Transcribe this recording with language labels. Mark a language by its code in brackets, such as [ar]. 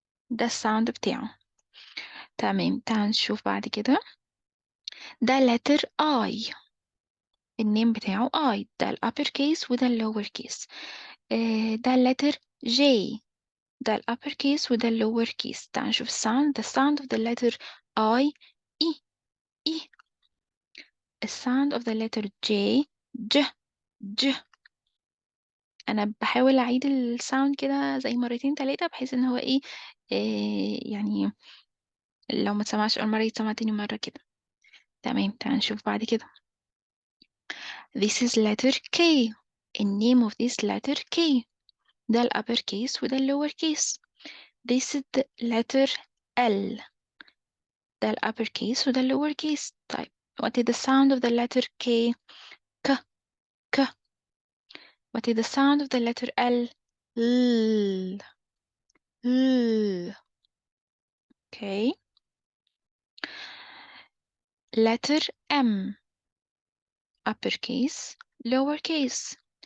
[ar] ده الsound بتاعه. تمام تعالى نشوف بعد كده. ده letter I. النيم بتاعه I. ده الupper case وده الlower case. ده letter J. ده الupper case وده الlower case. [en] تعالوا نشوف the sound of the letter I E E. الsound of the letter J ج ج. [ar] أنا باحاول أعيد الsound كده زي مرتين 3 بحيث إن هو إيه يعني لو ما اتسمعش أول مرة يتسمع تاني مرة كده. تمام تعالوا نشوف بعد كده. [en] This is letter K. الname of this letter K. [ar] ده الupper case وده الlower case. [en] This is the letter L. [ar] ده الupper case وده الlower case. [en] طيب what is the sound of the letter K؟ ك ك. What is the sound of the letter L؟ L L. Okay. Letter M. Upper case, lower case.